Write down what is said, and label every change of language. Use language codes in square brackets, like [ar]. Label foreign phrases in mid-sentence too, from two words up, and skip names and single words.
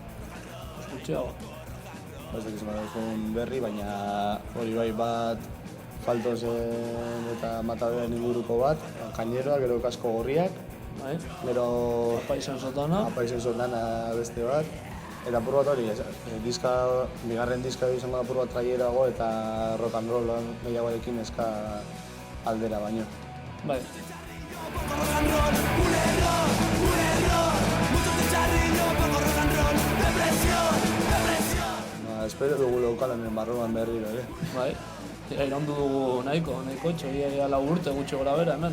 [eu] Ez dakiz berri, baina hori bai bat Faltosen eta Matabearen inguruko bat, kaineroa, gero kasko gorriak, bai? gero Apaizen sotana. Apaizen sotana beste bat, eta apur bat hori, bigarren diska izango da apur bat traierago eta [en] rock and roll [eu] gehiagoarekin eska aldera baino. Bai. Espero dugu lokalen barruan berriro, Bai. Iraundu dugu nahiko txoia lau urte gutxi gora bera hemen.